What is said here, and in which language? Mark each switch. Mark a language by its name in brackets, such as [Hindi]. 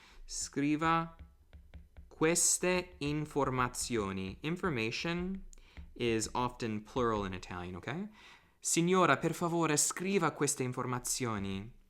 [Italian] Scriva queste informazioni. [English] Information is often plural in Italian, okay? [Italian] Signora, per favore, scriva queste informazioni.